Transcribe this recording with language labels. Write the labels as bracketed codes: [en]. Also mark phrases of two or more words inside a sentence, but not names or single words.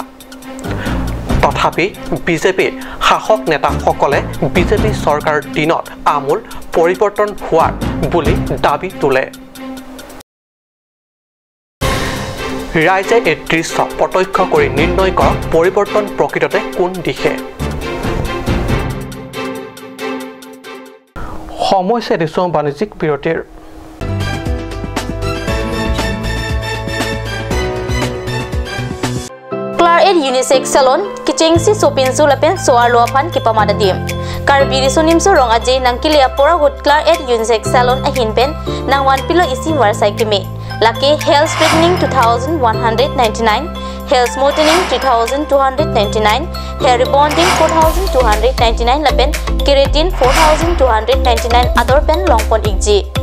[as] তথাপি বিজেপিৰ শাসক নেতাসকলে বিজেপি চৰকাৰৰ দিনত আমূল পৰিৱৰ্তন হোৱাৰ বুলি দাবী তোলে। ৰাইজে এই দৃশ্য প্ৰত্যক্ষ কৰি নিৰ্ণয় কৰক পৰিৱৰ্তন প্ৰকৃততে কোন দিশে। সময় দিছোঁ বাণিজ্যিক বিৰতিৰ। [mjw] Claret Unisex Salon Kichengsi Sopinsu Lapen Soar Luapan Kipamada Dim Karbi Sonimso Rong Ajay Nang Kilia Poragut Claret Unisex Salon Ahinpen Nang 1 Pilo Isi Warsai Kime [en] Lucky Hair Straightening 2,199 Hair Smoothing 3,299 Hair Rebonding 4,299 [mjw] Lapen Keratin 4,299 Other Pen Longpon Igji